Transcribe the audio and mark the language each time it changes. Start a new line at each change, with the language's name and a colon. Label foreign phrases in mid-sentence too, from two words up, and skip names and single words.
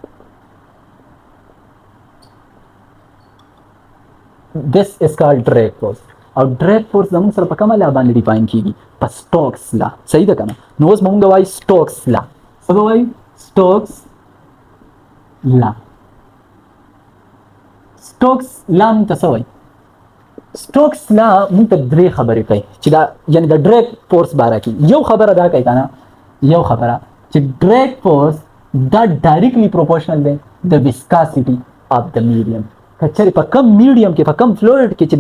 English: this is called drag force
Pashto: او
English: drag force
Pashto: زموږ سره په کومه لا باندې ډیفاین کیږي په سټوکس لا صحیح ده کنه نو اوس موږ وایو سټوکس لا څه وایو سټوکس لا موږ ته څه وایي سټوکس لا موږ ته درې خبرې کوي چې دا یعنی د
English: drag force
Pashto: باره کې یو خبره دا کوي کنه یو خبره چې
English: drag force
Pashto: دا
English: directly proportional
Pashto: دی د
English: viscosity of
Pashto: د میډیم کچری په کم میډیم کې په کم فلویډ کې چې دا